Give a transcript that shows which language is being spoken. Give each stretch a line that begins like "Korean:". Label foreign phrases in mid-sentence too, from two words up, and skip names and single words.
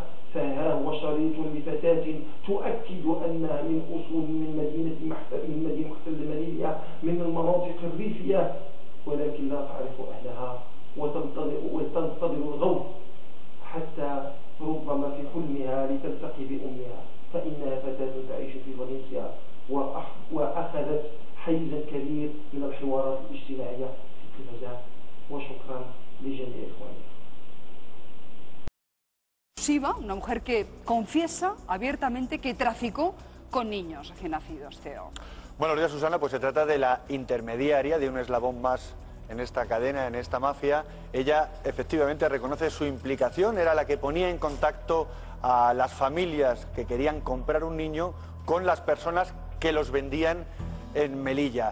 Arabic: فها هو شريط لفتاة تؤكد أنها من أصول من مدينة محتل مليليا من المناطق الريفية، ولكن لا تعرف أهلها وتنتظر الغوث حتى ربما في حلمها لتلتقي بأمها، فإنها فتاة تعيش في فالنسيا وأخذت حيزا كبير من الحوارات الاجتماعية في التلفزيون. وشكرا لجميع إخواني.
Spanish: Siva, una mujer que confiesa abiertamente que traficó con niños recién nacidos, Theo. Buenos días, Susana. Pues se trata de la intermediaria, de un eslabón más en esta cadena, en esta mafia. Ella efectivamente reconoce su implicación, era la que ponía en contacto a las familias que querían comprar un niño con las personas que los vendían en Melilla.